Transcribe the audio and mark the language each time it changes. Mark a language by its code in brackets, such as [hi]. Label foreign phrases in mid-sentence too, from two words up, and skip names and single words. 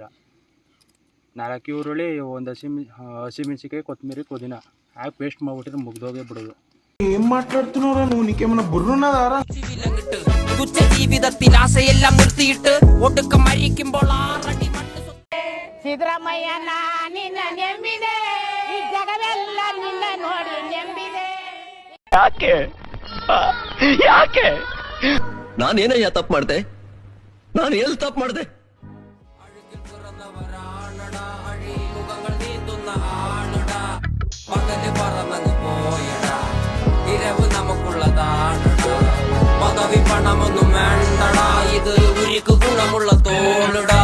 [kn] 4 ಈರುಳ್ಳಿ, ಒಂದು ಹಸಿಮೆಣಸಿಕಾಯಿ, ಕೊತ್ತಂಬರಿ, ಪುದೀನ ಹಾಕಿ ಪೇಸ್ಟ್ ಮಾಡ್ಬಿಟ್ಟಿದ್ರೆ ಮುಗ್ದೋಗೇ ಬಿಡೋದು. [te] ఏం మాట్లాడుతున్నారా నువ్వు? నీకేమన్నా బుర్రున్నదారా? [ml] ജീവിതത്തിൽ ആശയെല്ലാം നിർത്തിയിട്ട് ഒടുക്കം മരിക്കുമ്പോൾ [kn] ಸಿದ್ದರಾಮಯ್ಯ ನಿನ್ನ ನೆಂಬಿದೆ, ಈ ಜಗವೆಲ್ಲ ನಿನ್ನ ನೋಡಿ ನೆಂಬಿದೆ. ಯಾಕೆ ನಾನೇನಯ್ಯ ತಪ್ಪು ಮಾಡ್ದೆ? ನಾನು ಎಲ್ಲಿ ತಪ್ಪು ಮಾಡ್ದೆ? [ml] പകല് പറന്നങ്ങ് പോയടാ, ഇരവ് നമുക്കുള്ളതാണടാ, പദവി പണമൊന്നും വേണ്ടടാ, ഇത് ഉരുക്ക് ഗുണമുള്ള തോളിടാ.